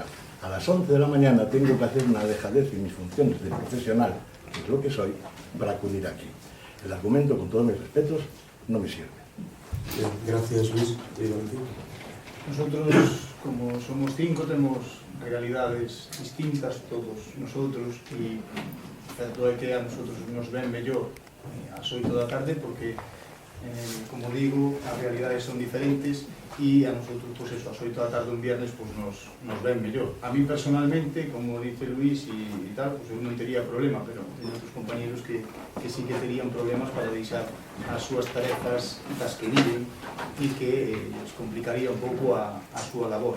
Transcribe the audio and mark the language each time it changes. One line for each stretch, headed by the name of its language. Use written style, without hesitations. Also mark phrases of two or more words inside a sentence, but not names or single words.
Spanish: A las 11 de la mañana tengo que hacer una dejadez en mis funciones de profesional, que es lo que soy, para acudir aquí. El argumento, con todos mis respetos, no me sirve. Gracias, Luis.
Galician: Nosotros, como somos 5, tenemos realidades distintas todos nosotros, y certo é que a nosotros nos ven mellor ás 8 da tarde porque, como digo, as realidades son diferentes e a nosotros,
Spanish: pues eso,
Galician: ás 8 da tarde un viernes, pues nos ven mellor.
Spanish: A mí personalmente, como dice Luis
Galician: e tal, pues eu non tería problema, pero hai outros compañeros que sí que terían problemas para deixar as súas tarefas das que viven e que les complicaría un pouco a súa labor.